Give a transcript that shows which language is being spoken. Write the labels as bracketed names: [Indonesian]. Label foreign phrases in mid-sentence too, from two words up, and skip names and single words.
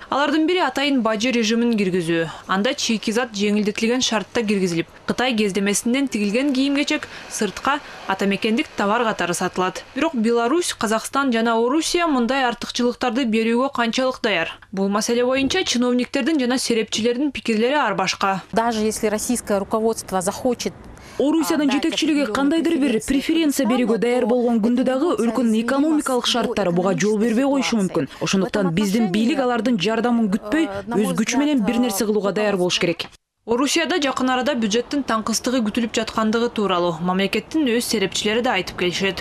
[Kyrgyz] Алардын бири атайын бажы режимин киргизүү. Анда чийки зат жеңилдетилген шартта киргизилип, Кытай кездемесинен тигилген кийим-кечек сыртка атамекендик товар катары сатылат. Бирок Беларусь, Казакстан жана Орусия мындай артыкчылыктарды берүүгө канчалык даяр? Бул маселе боюнча чиновниктердин жана серепчилердин пикирлери ар башка. [Russian] Даже если российское руководство захочет [Kyrgyz] Орусиянын жетекчилиги кандайдыр бир преференция берүүгө даяр болгон күндө дагы өлкөнүн экономикалык шарттары буга жол бербей коюшу мүмкүн. Ошондуктан биздин бийлик алардын жардамын күтпөй, өз күчү менен бир нерсе кылууга даяр болуш керек. Орусияда жакын арада бюджеттин таңкыстыгы күтүлүп жаткандыгы тууралуу мамлекеттин өз серепчилери да айтып келишет.